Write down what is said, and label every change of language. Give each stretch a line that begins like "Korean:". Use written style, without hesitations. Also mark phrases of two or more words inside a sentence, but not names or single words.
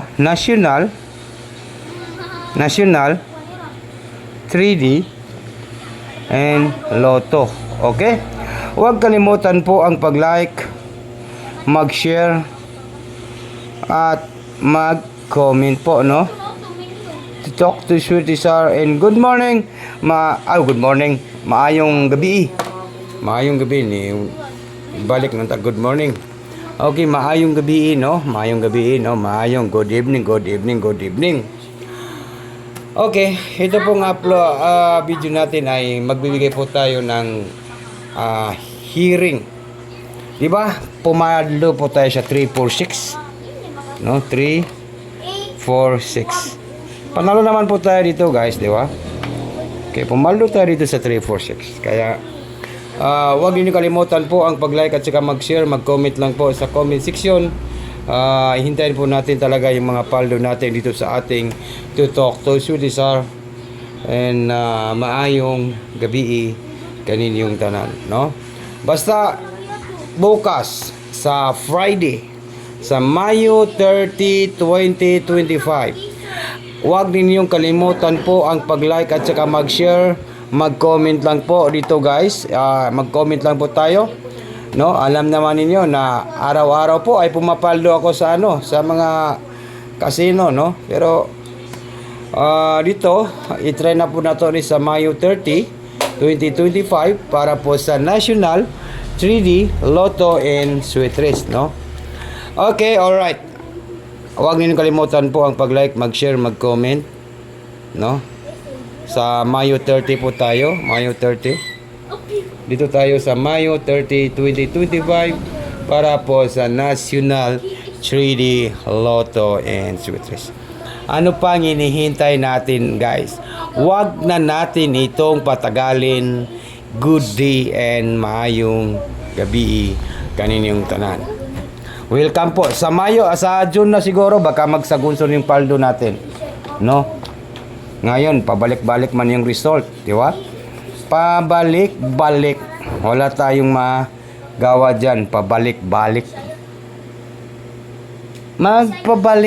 English: National 3D and Lotto. Okay?
Filipino: Huwag kalimutan po ang pag-like, mag-share at mag-comment po, no?
English: To talk to Sweet Tisar and good morning. Good morning.
Cebuano: Maayong gabi. Maayong gabi ni balik ng
English: good morning.
Cebuano: Okay, maayong gabi, no? Maayong gabi, no?
English: Maayong good evening, good evening, good evening.
Filipino: Okay, ito pong video natin ay magbibigay po tayo ng hearing. Diba? Pumaldo po tayo sa 346. No? 346. Panalo naman po tayo dito, guys, diba? Okay, pumaldo tayo dito sa 346. Kaya, huwag niyo kalimutan po ang pag-like at saka mag-share, mag-comment lang po sa comment section. Hintayin po natin talaga yung mga paldo natin dito sa ating To Talk to Sweet Tisar.
Cebuano: And maayong gabi kaninyong tanan, no?
Filipino: Basta bukas sa Friday sa Mayo 30, 2025, huwag ninyong kalimutan po ang pag-like at saka mag-share, mag-comment lang po dito, guys. Mag-comment lang po tayo, no? Alam naman ninyo na araw-araw po ay pumapaldo ako sa sa mga casino, no? Pero dito i-try na po nato ni sa Mayo 30, 2025 para po sa National 3D Lotto and Sweet Race, no?
English: Okay, all right.
Filipino: Huwag niyo kalimutan po ang pag-like, mag-share, mag-comment, no? Sa Mayo 30 po tayo, Mayo 30. Dito tayo sa Mayo 30, 2025 para po sa National 3D Lotto and Sweet Race. Ano pang hinihintay natin, guys? Huwag na natin itong patagalin.
English: Good day
Cebuano: and maayong gabi kaninyong tanan.
Filipino: Welcome po. Sa Mayo, sa June na siguro, baka magsagunson yung paldo natin, no? Ngayon, pabalik-balik man yung result, di ba? Pabalik-balik. Wala tayong magawa dyan. Pabalik-balik. Magpabalik.